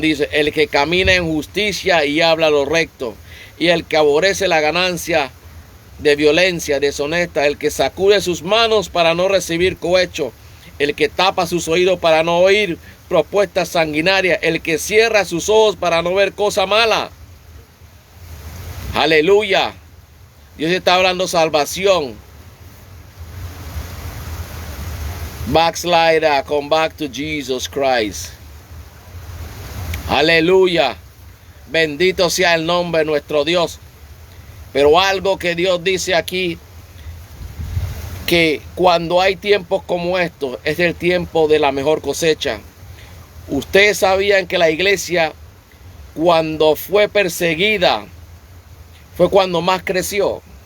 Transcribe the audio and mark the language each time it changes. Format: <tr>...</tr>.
<es>Dice, el que camina en justicia y habla lo recto, y el que aborrece la ganancia de violencia deshonesta, el que sacude sus manos para no recibir cohecho, el que tapa sus oídos para no oír propuestas sanguinarias, el que cierra sus ojos para no ver cosa mala. Aleluya. Dios está hablando salvación.</es> <en>Backslider, come back to Jesus Christ.</en> <es>Aleluya. Bendito sea el nombre de nuestro Dios. Pero algo que Dios dice aquí, que cuando hay tiempos como estos, es el tiempo de la mejor cosecha. Ustedes sabían que la iglesia, cuando fue perseguida, fue cuando más creció.</es>